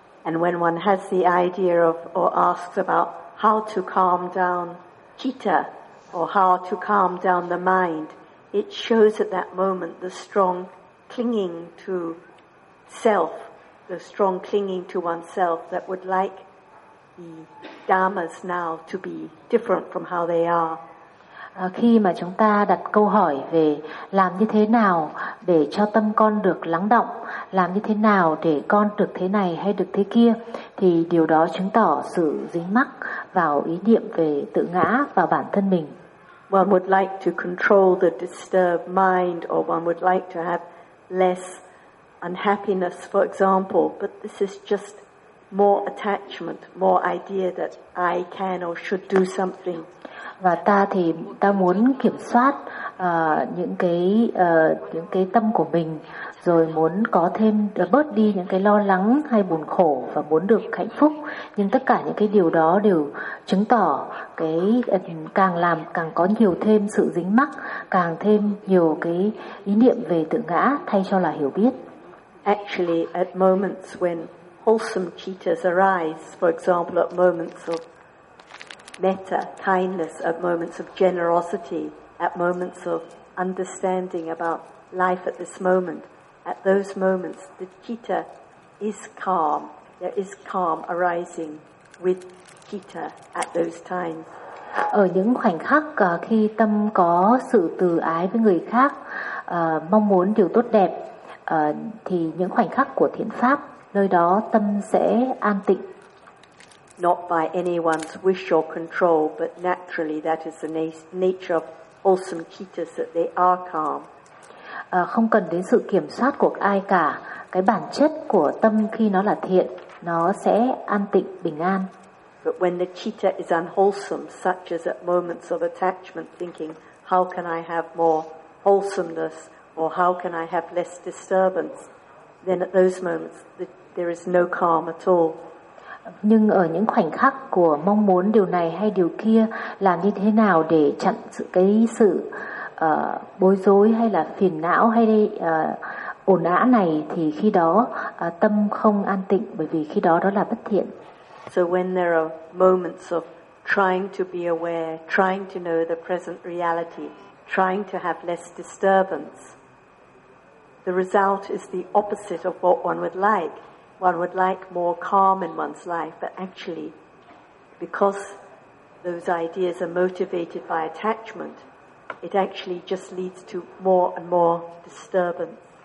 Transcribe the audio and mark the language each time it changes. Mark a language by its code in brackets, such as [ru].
[en] And when one has the idea of or asks about how to calm down citta or how to calm down the mind, it shows at that moment the strong clinging to self, the strong clinging to oneself that would like the dhammas now to be different from how they are. [vi] Khi mà chúng ta đặt câu hỏi về làm như thế nào để cho tâm con được lắng động, làm như thế nào để con được thế này hay được thế kia, thì điều đó chứng tỏ sự dính mắc vào ý niệm về tự ngã và bản thân mình. [en] One would like to control the disturbed mind, or one would like to have less unhappiness, for example, but this is just more attachment, more idea that I can or should do something. [vi] và ta thì ta muốn kiểm soát những cái tâm của mình, rồi muốn có thêm bớt đi những cái lo lắng hay buồn khổ và muốn được hạnh phúc. Nhưng tất cả những cái điều đó đều chứng tỏ cái càng làm càng có nhiều thêm sự dính mắc, càng thêm nhiều cái ý niệm về tự ngã thay cho là hiểu biết. [en] Actually, at moments when wholesome cittas arise, for example, at moments of metta, kindness, at moments of generosity, at moments of understanding about life at this moment, at those moments, the citta is calm. There is calm arising with citta at those times. [vi] Ở những khoảnh khắc khi tâm có sự từ ái với người khác, mong muốn điều tốt đẹp, thì những khoảnh khắc của thiện pháp, nơi đó tâm sẽ an tịnh. [en] Not by anyone's wish or control, but naturally that is the nature of wholesome cittas, that they are calm. [vi] Không cần đến sự kiểm soát của ai cả, cái bản chất của tâm khi nó là thiện, nó sẽ an tịnh, bình an. [en] But when the citta is unwholesome, such as at moments of attachment, thinking, how can I have more wholesomeness, or how can I have less disturbance, then at those moments, there is no calm at all. [vi] Nhưng ở những khoảnh khắc của mong muốn điều này hay điều kia, làm như thế nào để chặn sự cái sự bối rối hay là phiền não hay ổn ã này, thì khi đó tâm không an tịnh, bởi vì khi đó đó là bất thiện. [en] So when there are moments of trying to be aware, trying to know the present reality, trying to have less disturbance, the result is the opposite of what one would like. One would like more calm in one's life, but actually, because those ideas are motivated by attachment, it actually just leads to more and more disturbance.